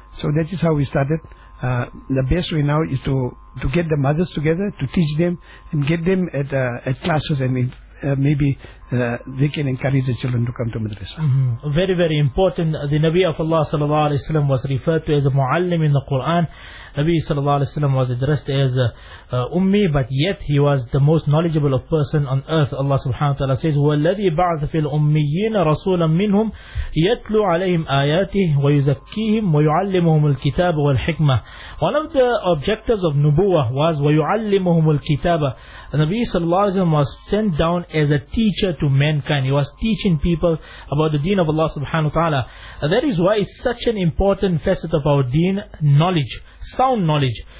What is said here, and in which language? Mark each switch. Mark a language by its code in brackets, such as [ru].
[en] So that is how we started. The best way now is to get the mothers together, to teach them, and get them at classes, and maybe they can encourage the children to come to madrasa. Very, very important. The Nabi of Allah sallallahu alayhi wa sallam was referred to as a muallim in the Quran. Nabi sallallahu alayhi wa sallam was addressed as a ummi, but yet he was the most knowledgeable of person on earth. Allah subhanahu wa ta'ala says, [ar] وَالَّذِي بَعْثَ فِي الْأُمِّيِّينَ رَسُولًا مِّنْهُمْ يَتْلُ عَلَيْهِمْ آيَاتِهِ وَيُزَكِّيهِمْ وَيُعَلِّمُهُمُ الْكِتَابَ وَالْحِكْمَةِ. [en] One of the objectives of Nubuwah was [ar] وَيُعَلِّمُهُمُ الْكِتَابَ. [en] Nabi sallallahu alayhi wa sallam was sent down as a teacher to mankind. He was teaching people about the deen of Allah subhanahu wa ta'ala. That is why it's such an important facet of our deen, knowledge, sound knowledge.